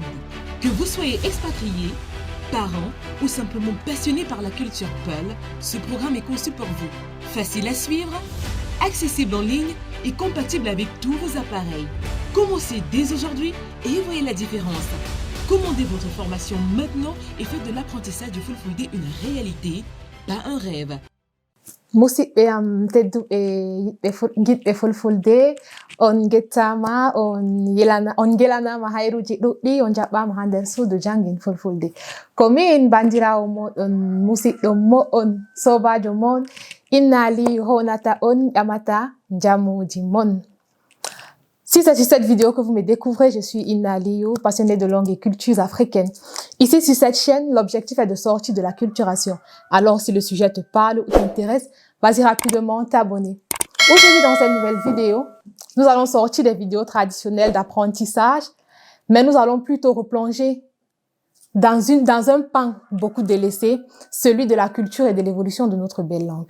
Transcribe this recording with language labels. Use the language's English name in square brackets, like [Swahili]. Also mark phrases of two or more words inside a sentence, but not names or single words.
[French] Que vous soyez expatrié, parent ou simplement passionné par la culture Peul, ce programme est conçu pour vous. Facile à suivre, accessible en ligne et compatible avec tous vos appareils. Commencez dès aujourd'hui et voyez la différence. Commandez votre formation maintenant et faites de l'apprentissage du Fulfulde une réalité, pas un rêve. [Fula] Musidɓe am tedduɓe giɗɓe fulfulde on gettama on gelanama hayruji ɗuɗɗi on jaɓɓama ha nder suudu jangin fulfulde ko min bandirawo moɗon musidɗo mo'on sobajo mon Inna Aliyu honata on ƴamata jamuji mon. [French] Si c'est sur cette vidéo que vous me découvrez, je suis Inna Aliyu, passionnée de langues et cultures africaines. Ici, sur cette chaîne, l'objectif est de sortir de la culturation. Alors, si le sujet te parle ou t'intéresse, vas-y rapidement t'abonner. Aujourd'hui, dans cette nouvelle vidéo, nous allons sortir des vidéos traditionnelles d'apprentissage, mais nous allons plutôt replonger dans un pan beaucoup délaissé, celui de la culture et de l'évolution de notre belle langue.